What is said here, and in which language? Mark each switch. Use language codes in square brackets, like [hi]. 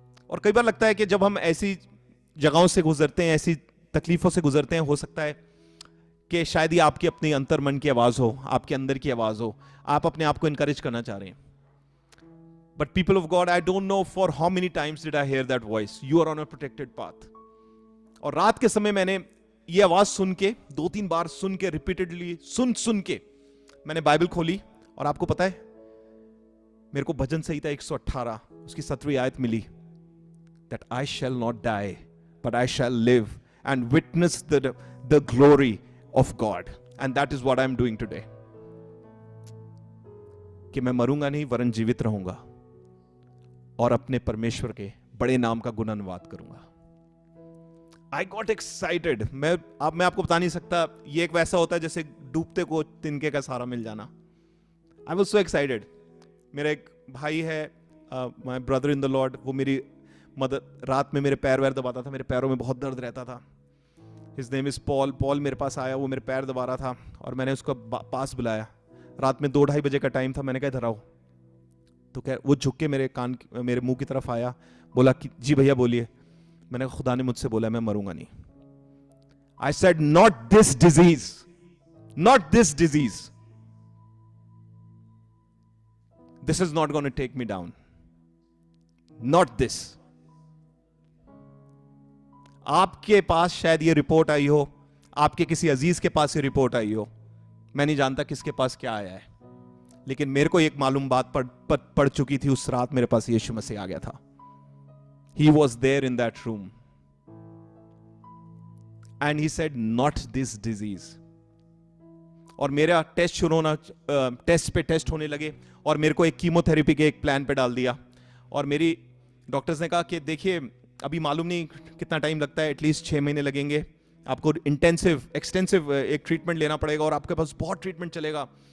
[hi] और कई बार लगता है कि जब हम ऐसी जगहों से गुजरते हैं, ऐसी तकलीफों से गुजरते हैं, हो सकता है कि शायद ये आपकी अपनी अंतर मन की आवाज हो, आपके अंदर की आवाज हो, आप अपने आप को इनकरेज करना चाह रहे हैं. [en] But people of God, I don't know for how many times did I hear that voice, you are on a protected path. [hi] और रात के समय मैंने ये आवाज सुन के 2-3 बार सुन के, रिपीटेडली सुन के मैंने बाइबल खोली. और आपको पता है, मेरे को भजन संहिता 118 उसकी 17वीं आयत मिली, [en] that I shall not die, but I shall live and witness the glory of God. And that is what I am doing today. [hi] कि मैं मरूंगा नहीं वरन जीवित रहूंगा और अपने परमेश्वर के बड़े नाम का गुणानुवाद करूंगा. [en] I got excited. [hi] मैं आपको बता नहीं सकता. ये एक वैसा होता है जैसे डूबते को तिनके का सहारा मिल जाना. [en] I was so excited. [hi] मेरा एक भाई है, [en] my brother in the Lord, [hi] वो मेरी मदद, रात में मेरे पैर वैर दबाता था. मेरे पैरों में बहुत दर्द रहता था. [en] His name is Paul. [hi] Paul मेरे पास आया, वो मेरे पैर दबा रहा था और मैंने उसको पास बुलाया. रात में 2-2:30 बजे का टाइम था. मैंने कहा इधर आओ. तो वो झुक के मेरे मुंह की तरफ आया, बोला कि जी भैया बोलिए. मैंने कहा खुदा ने मुझसे बोला मैं मरूंगा नहीं. [en] I said not this disease, not this disease. This is not going to take me down. Not this. [hi] आपके पास शायद ये रिपोर्ट आई हो, आपके किसी अजीज के पास ये रिपोर्ट आई हो, मैं नहीं जानता किसके पास क्या आया है, लेकिन मेरे को एक मालूम बात पड़ चुकी थी. उस रात मेरे पास यीशु मसीह आ गया था. [en] He was there in that room and he said not this disease. [hi] और मेरा टेस्ट शुरू होना, टेस्ट पे टेस्ट होने लगे और मेरे को एक कीमोथेरेपी के एक प्लान पे डाल दिया. और मेरी डॉक्टर्स ने कहा कि देखिए अभी मालूम नहीं कितना टाइम लगता है, एटलीस्ट 6 महीने लगेंगे, आपको इंटेंसिव एक्सटेंसिव एक ट्रीटमेंट लेना पड़ेगा और आपके पास बहुत ट्रीटमेंट चलेगा.